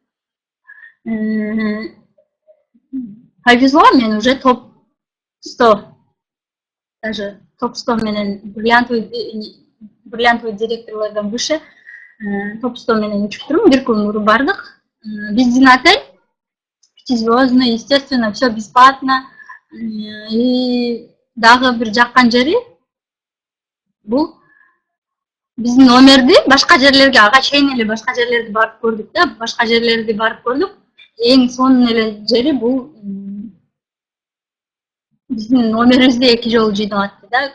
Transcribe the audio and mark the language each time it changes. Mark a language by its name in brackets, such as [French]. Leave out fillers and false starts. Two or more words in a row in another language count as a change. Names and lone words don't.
[Kyrgyz] Повезло, мен уже топ 100, даже топ 100 менен бриллиантовый директорлордон выше топ 100 менен учуп турмун. Бир күн уруп бардык. [Russian] Биздин отель пятизвездный, естественно, все бесплатно. [Kyrgyz] И дагы бир жаккан жери бул биздин номерди башка жерлерге, ага чейин эле башка жерлерди барып көрдүк да, башка жерлерди барып көрдүк. Эң сонун эле жери бул биздин номерибизди 2 жолу жыйнап атты да.